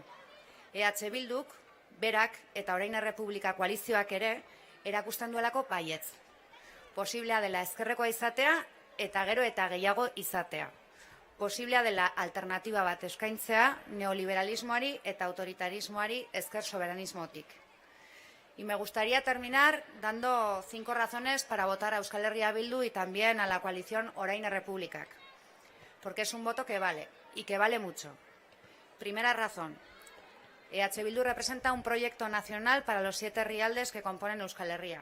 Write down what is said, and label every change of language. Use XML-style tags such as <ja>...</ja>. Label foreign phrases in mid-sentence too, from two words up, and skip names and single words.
<eu>EH Bilduk, berak eta Orain Errepublika koalizioak ere erakusten duelako baietz. Posiblea dela ezkerrekoa izatea eta gero eta gehiago izatea. Posiblea dela alternatiba bat eskaintzea neoliberalismoari eta autoritarismoari ezker soberanismotik.</eu> <es>Y me gustaría terminar dando 5 razones para votar a Euskal Herria Bildu y también a la coalición Orain Errepublikak. Porque es un voto que vale, y que vale mucho. Primera razón. EH Bildu representa un proyecto nacional para los 7 herrialdes que componen Euskal Herria.</es>